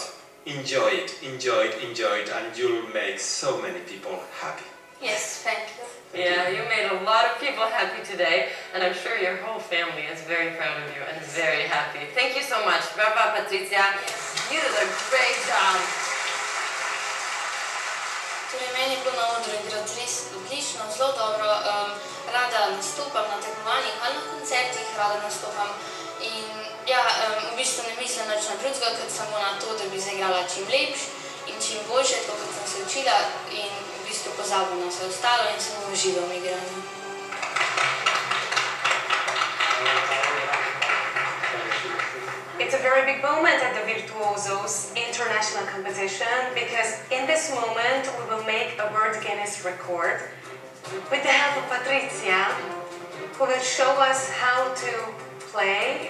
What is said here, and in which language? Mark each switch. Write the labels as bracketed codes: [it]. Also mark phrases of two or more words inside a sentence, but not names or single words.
[en] Enjoy it, enjoy it, enjoy it, and you'll make so many people happy. Yes, thank you. Yeah, you made a lot of people happy today, and I'm sure your whole family is very proud of you and very happy. Thank you so much. Brava, Patricia. You did a great job. [sl] Torej, meni je bilo na odru igrati res odlično, zelo dobro. Rada nastopam na tekmovanjih ali na koncertih, rada nastopam. In ja, v bistvu ne mislim nič na drugega, kot samo na to, da bi zaigrala čim lepš in čim boljše, tako kot sem se učila, in v bistvu pozabim na vse ostalo in samo uživam v igranju. [en] It's a very big moment at the Virtuosos International Competition, because in this moment we will make a World Guinness record with the help of Patricia, who will show us how to play.